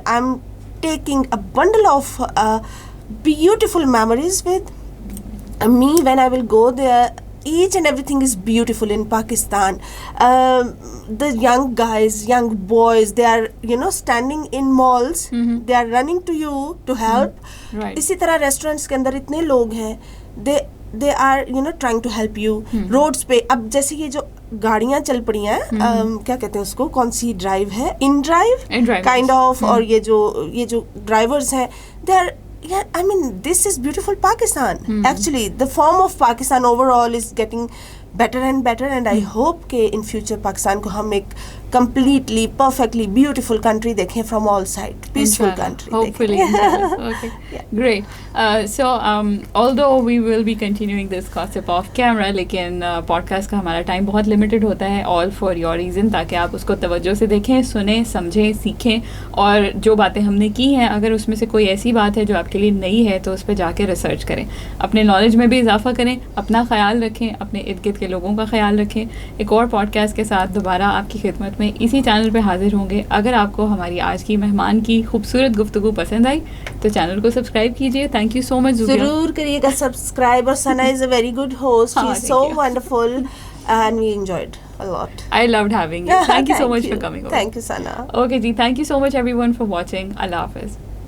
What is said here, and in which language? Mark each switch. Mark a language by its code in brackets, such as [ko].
[en] I am taking a bundle of beautiful memories with me when I will go there. Each and everything is beautiful in Pakistan. The young guys, young boys, they are standing in malls. They are running to you to help. Right. [ur] اسی طرح restaurants کے اندر اتنے لوگ ہیں, [en] they are trying to help you. [ur] Roads پہ اب جیسے یہ جو گاڑیاں چل پڑی ہیں, کیا کہتے ہیں اس کو, کون سی ڈرائیو ہے, ان ڈرائیو کائنڈ آف. اور یہ جو ڈرائیورز ہیں, [en] they are, yeah, I mean, this is beautiful Pakistan. Actually, the form of Pakistan overall is getting better and better, and I hope کہ in future [ur] پاکستان کو ہم ایک [en] completely, perfectly beautiful country دیکھیں from all sides. Peaceful country. Hopefully. Okay. Yeah. Great. So, although we will be continuing this gossip off camera, [ur] لیکن podcast کا ہمارا time بہت limited ہوتا ہے, [en] all for your reason, [ur] تاکہ آپ اس کو توجہ سے دیکھیں, سنیں, سمجھیں, سیکھیں, اور جو باتیں ہم نے کی ہیں اگر اس میں سے کوئی ایسی بات ہے جو آپ کے لیے نئی ہے تو اس پہ جا کے ریسرچ کریں, اپنے نالج میں بھی اضافہ کریں, اپنا خیال رکھیں, اپنے ارد گرد کے لوگوں کا خیال رکھیں. ایک اور پوڈکاسٹ کے ساتھ دوبارہ آپ کی خدمت میں اسی چینل پہ حاضر ہوں گے. اگر آپ کو ہماری آج کی مہمان کی خوبصورت گفتگو پسند آئی تو چینل کو سبسکرائب کیجیے. [en] Thank you so much. [ur] ضرور کریے گا سبسکرائب. [en] اور Sana is a very good host. She is so wonderful and we enjoyed a lot. I loved having you. Thank you so much for coming over. Thank you, Sana. Okay ji, thank you so much everyone for watching. Allah Hafiz.